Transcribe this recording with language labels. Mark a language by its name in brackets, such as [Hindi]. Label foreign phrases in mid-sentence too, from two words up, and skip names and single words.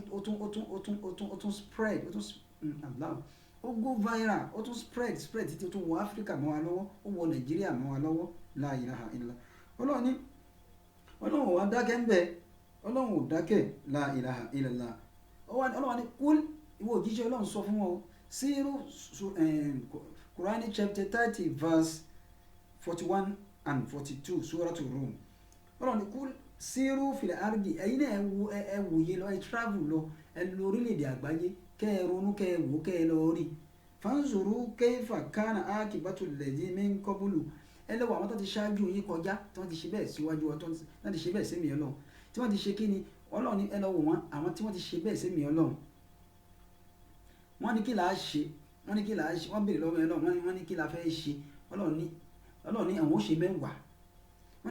[Yoruba] tún spread aláwọ ó [English] go viral [Yoruba] ó tún spread títí ó tún wọ Áfíríkà mọ́ wa lọ́wọ́ ó wọ Nàìjíríà mọ́ wa lọ́wọ́ [Arabic] لا إله إلا الله [Yoruba] Ọlọ́run wa dákẹ́ ń bẹ Ọlọ́run ò dákẹ́ [Arabic] لا إله إلا الله [Yoruba] Ọlọ́run ni kúl ìwọ òjíṣẹ́ Ọlọ́run sọ fún wọn o Siru [English] Quran chapter 30 verse 41 and 42 [Yoruba] Suratul Rum. Ọlọ́run ní [Arabic] قل سيروا في الأرض [Yoruba] ẹ̀yin náà ẹ wòye lọ ẹ travel lọ ẹ lọ orílẹ̀-èdè àgbáyé kẹ́ ẹ ronú kẹ́ ẹ wò kẹ́ ẹ lọ rí. [Arabic] فانظروا كيف كان عاقبة الذين من قبل [Yoruba] ẹ lọ́wọ́ àwọn tó ti ṣáájú yín kọjá tí wọ́n ti ṣe bẹ́ẹ̀ síwájú ọ tí wọ́n ti ṣe bẹ́ẹ̀ sẹ́mi Ọlọ́run tí wọ́n ti ṣe kí ni Ọlọ́run ní ẹ lọ́wọ́ wọn àwọn tí wọ́n ti ṣe bẹ́ẹ̀ sẹ́mi Ọlọ́run wọ́n ní kí là á ṣe wọ́n béèrè lọ́wọ́ ẹ lọ́wọ́ wọ́n ní kí là fẹ́ ṣe Ọlọ́run ní àwọn ó ṣe mẹ́wàá wọ́n ní